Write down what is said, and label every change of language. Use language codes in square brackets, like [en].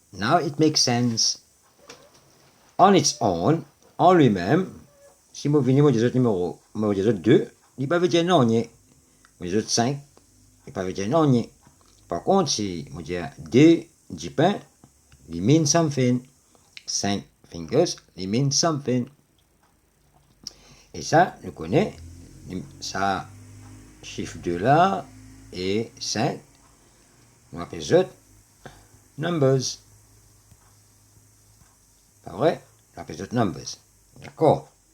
[fr] Now it makes sense. On its own, en lui-même, si moi, je dis, numéro, moi, je dis, 2, il ne peut pas dire non, moi, je dis, 5, il ne peut pas dire non, Par contre, si je dis 2 petits pains, [en] it means something. 5 fingers, it means something. [fr] Et ça, je connais. Ça, chiffre 2 là, et 5, on appelle ça numbers. Pas vrai? On appelle ça numbers. D'accord?